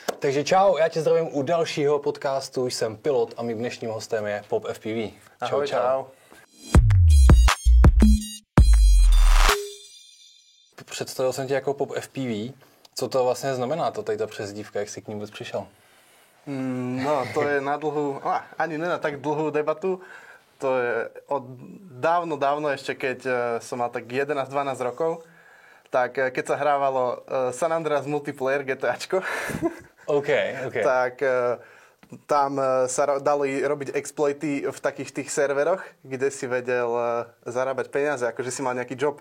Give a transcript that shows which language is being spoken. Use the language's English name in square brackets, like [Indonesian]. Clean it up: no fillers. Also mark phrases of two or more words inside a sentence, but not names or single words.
[Czech] Takže čau, já tě zdravím u dalšího podcastu, jsem Pilot a mým dnešním hostem je Pop FPV. Čau, Ahoj, čau. Představil jsem tě jako Pop FPV. Co to vlastně znamená, tady ta přezdívka, jak jsi k ní vůbec přišel? No, [Slovak] to je na dlhú, ani ne na tak dlhú debatu. To je od dávno ešte, keď som mal tak 11-12 rokov, tak keď sa hrávalo San Andreas Multiplayer GTAčko, OK. tak tam sa dali robiť exploity v takých tých serveroch, kde si vedel zarábať peniaze, akože si mal nejaký job.